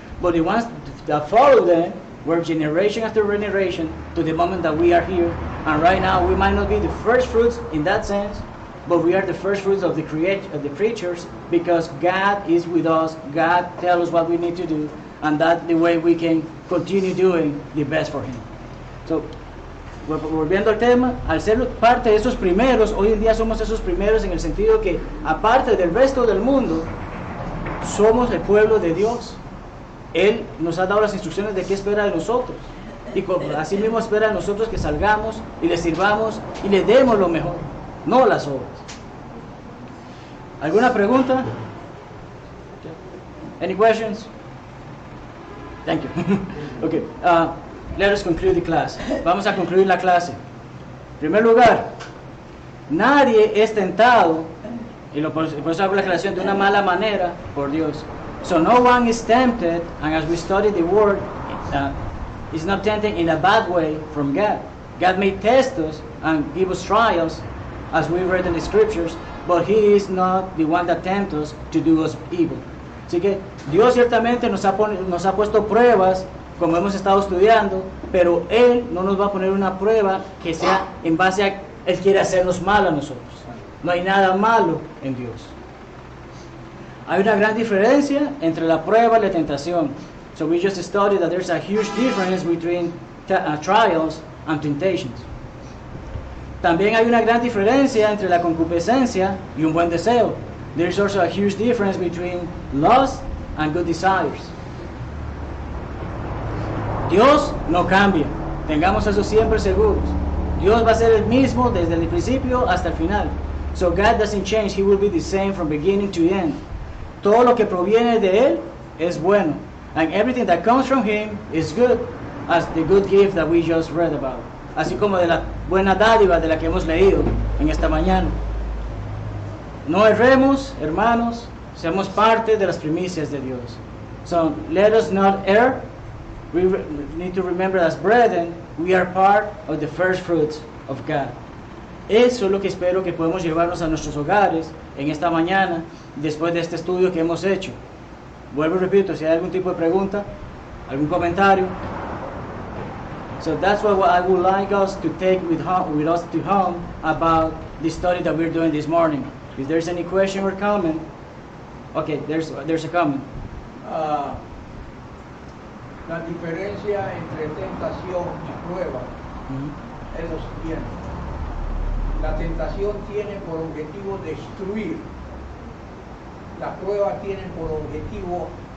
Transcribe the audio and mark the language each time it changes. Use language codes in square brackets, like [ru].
[en] But the ones that followed them were generation after generation to the moment that we are here. And right now we might not be the first fruits in that sense, but we are the first fruits of the creatures because God is with us. God tells us what we need to do, and that's the way we can continue doing the best for Him. [es] So, volviendo al tema, al ser parte de esos primeros, hoy en día somos esos primeros en el sentido que, aparte del resto del mundo, somos el pueblo de Dios. Él nos ha dado las instrucciones de qué espera de nosotros. Y así mismo espera de nosotros que salgamos y le sirvamos y le demos lo mejor, no las obras. ¿Alguna pregunta? [en] Any questions? Thank you. Okay, let us conclude the class. [es] Vamos a concluir la clase. En primer lugar, nadie es tentado, y por eso hago la aclaración, de una mala manera por Dios. [en] So no one is tempted, and as we study the word, is not tempted in a bad way from God. God may test us and give us trials, as we read in the scriptures, but He is not the one that tempts us to do us evil. [es] Así que Dios ciertamente nos ha puesto pruebas, como hemos estado estudiando, pero Él no nos va a poner una prueba que sea en base a Él quiere hacernos mal a nosotros. No hay nada malo en Dios. Hay una gran diferencia entre la prueba y la tentación. [en] So we just studied that there's a huge difference between trials and temptations. [es] También hay una gran diferencia entre la concupiscencia y un buen deseo. [en] There's also a huge difference between lust and good desires. [es] Dios no cambia. Tengamos eso siempre seguros. Dios va a ser el mismo desde el principio hasta el final. [en] So God doesn't change. He will be the same from beginning to end. [es] Todo lo que proviene de Él es bueno. [en] And everything that comes from Him is good, as the good gift that we just read about. [es] Así como de la buena dádiva de la que hemos leído en esta mañana. no erremos, hermanos, seamos parte de las primicias de Dios. [en] So let us not err. We need to remember as brethren, we are part of the first fruits of God. [es] Eso es lo que espero que podemos llevarnos a nuestros hogares en esta mañana, después de este estudio que hemos hecho. Vuelvo y repito, si hay algún tipo de pregunta, algún comentario. [en] So that's what I would like us to take with us to home about the study that we're doing this morning. If there's any question or comment, okay, there's a comment. [es] La diferencia entre tentación y prueba es lo siguiente. La tentación tiene por objetivo destruir. La prueba tiene por objetivo